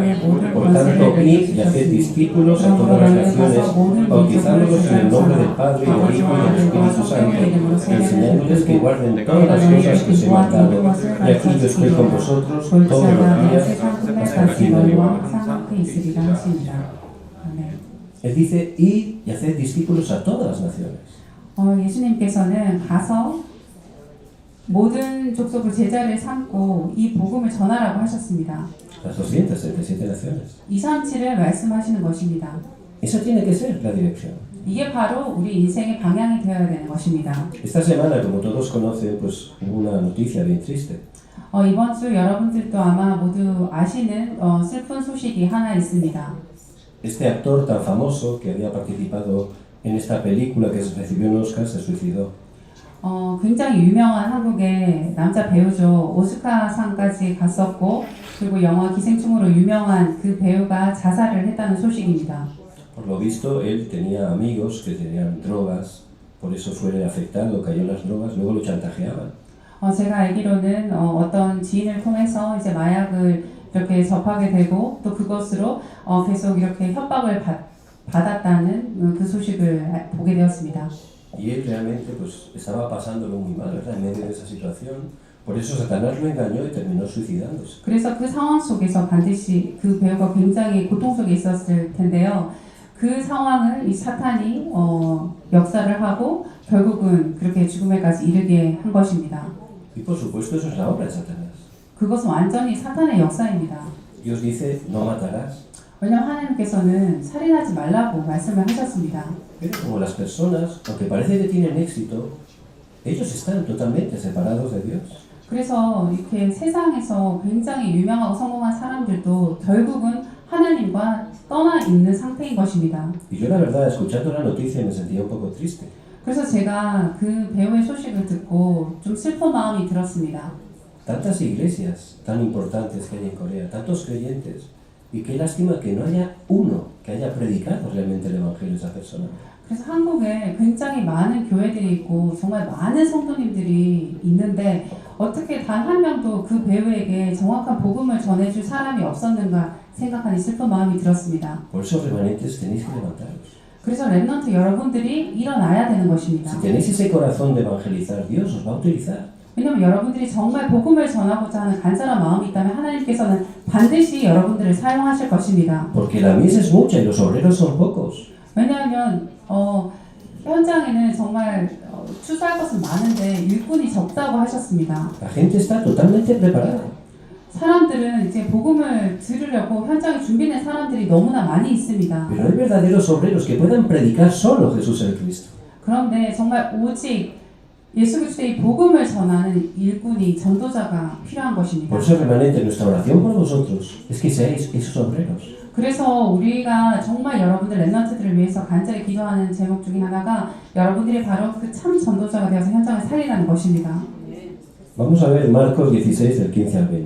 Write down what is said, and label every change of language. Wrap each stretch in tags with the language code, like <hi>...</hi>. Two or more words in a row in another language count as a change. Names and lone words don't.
<es>Por tanto, id y haced discípulos a todas las naciones, bautizándolos en el nombre del Padre, y del Hijo y del Espíritu Santo, enseñándoles que guarden todas las cosas que os he mandado. Y aquí yo estoy con vosotros todos los días hasta el fin del mundo. Él dice: id y haced discípulos a todas las naciones.</es> <ko>예수님께서는 가서 모든 족속을 제자를 삼고 이 복음을 전하라고 하셨습니다.</ko> <es>Las 237 naciones.</es> <ko>237을 말씀하시는 것입니다.</ko> <es>Esa tiene que ser la dirección.</es> <ko>이게 바로 우리 인생의 방향이 되어야 되는 것입니다.</ko> <es>Esta semana, como todos conocen, pues hubo una noticia bien triste.</es> <ko>이번 주 여러분들도 아마 모두 아시는 슬픈 소식이 하나 있습니다.</ko> <es>Este actor tan famoso que había participado en esta película que recibió un Oscar se suicidó.</es> <ko>굉장히 유명한 한국의 남자 배우죠. 오스카상까지 갔었고 그리고 영화 기생충으로 유명한 그 배우가 자살을 했다는 소식입니다.</ko> <es>Por lo visto, él tenía amigos que tenían drogas, por eso fue afectado, cayó en las drogas, luego lo chantajeaban.</es> <ko>제가 알기로는 어떤 지인을 통해서 이제 마약을 이렇게 접하게 되고 또 그것으로 계속 이렇게 협박을 받았다는 그 소식을 보게 되었습니다.</ko> <es>Y él realmente pues estaba pasándolo muy mal, ¿verdad? En medio de esa situación. Por eso Satanás lo engañó y terminó suicidándose.</es> <ko>그래서 그 상황 속에서 반드시 그 배우가 굉장히 고통 속에 있었을 텐데요. 그 상황을 이 사탄이 역사를 하고 결국은 그렇게 죽음에까지 이르게 한 것입니다.</ko> <es>Y por supuesto eso es la obra de Satanás.</es> <ko>그것은 완전히 사탄의 역사입니다.</ko> <es>Dios dice: no matarás.</es> <ko>왜냐하면 하나님께서는 살인하지 말라고 말씀을 하셨습니다.</ko> <es>Pero como las personas, aunque parece que tienen éxito, ellos están totalmente separados de Dios.</es> <ko>그래서 이렇게 세상에서 굉장히 유명하고 성공한 사람들도 결국은 하나님과 떠나 있는 상태인 것입니다.</ko> <es>Y yo la verdad, escuchando la noticia me sentía un poco triste.</es> <ko>그래서 제가 그 배우의 소식을 듣고 좀 슬픈 마음이 들었습니다.</ko> <es>Tantas iglesias tan importantes que hay en Corea, tantos creyentes, y qué lástima que no haya uno que haya predicado realmente el Evangelio a esa persona.</es> <ko>그래서 한국에 굉장히 많은 교회들이 있고 정말 많은 성도님들이 있는데 어떻게 단 한 명도 그 배우에게 정확한 복음을 전해줄 사람이 없었는가 생각하니 슬픈 마음이 들었습니다.</ko> <es>Por eso, remanentes, tenéis que levantaros.</es> <ko>그래서 랩넌트 여러분들이 일어나야 되는 것입니다.</ko> <es>Si tenéis ese corazón de evangelizar, Dios os va a utilizar.</es> <ko>왜냐하면 여러분들이 정말 복음을 전하고자 하는 간절한 마음이 있다면 하나님께서는 반드시 여러분들을 사용하실 것입니다.</ko> <es>Porque la mies es mucha y los obreros son pocos.</es> <ko>왜냐하면 현장에는 정말 추수할 것은 많은데 일꾼이 적다고 하셨습니다.</ko> <es>La gente está totalmente preparada.</es> <ko>사람들은 이제 복음을 들으려고 현장에 준비된 사람들이 너무나 많이 있습니다.</ko> <es>Pero hay verdaderos obreros que puedan predicar solo Jesús el Cristo.</es> <ko>그런데 정말 오직 예수 그리스도의 복음을 전하는 일꾼이 전도자가 필요한 것입니다.</ko> <es>Por eso, remanente, nuestra oración por vosotros es que seáis esos obreros.</es> <ko>그래서 우리가 정말 여러분들 랩넌트들을 위해서 간절히 기도하는 제목 중에 하나가 여러분들이 바로 그 참 전도자가 되어서 현장을 살리라는 것입니다.</ko> <es>Vamos a ver Marcos 16, del 15 al 20.</es>